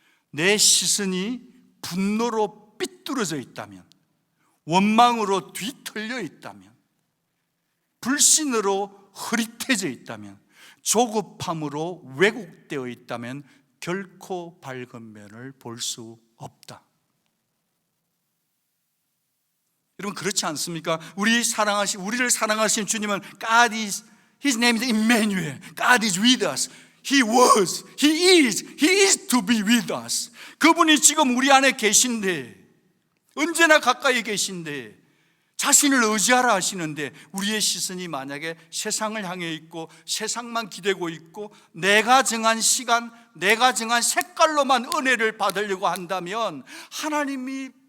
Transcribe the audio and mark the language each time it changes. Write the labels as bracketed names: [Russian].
[Korean] 내 시선이 분노로 삐뚤어져 있다면, 원망으로 뒤틀려 있다면, 불신으로 흐릿해져 있다면, 조급함으로 왜곡되어 있다면 결코 밝은 면을 볼 수 없다. 여러분, 그렇지 않습니까? 우리를 사랑하신 주님은 [English] God is, His name is Emmanuel. God is with us. He was, He is to be with us. [Korean] 그분이 지금 우리 안에 계신데, 언제나 가까이 계신데, 자신을 의지하라 하시는데, 우리의 시선이 만약에 세상을 향해 있고 세상만 기대고 있고 내가 정한 시간, 내가 정한 색깔로만 은혜를 받으려고 한다면 하나님이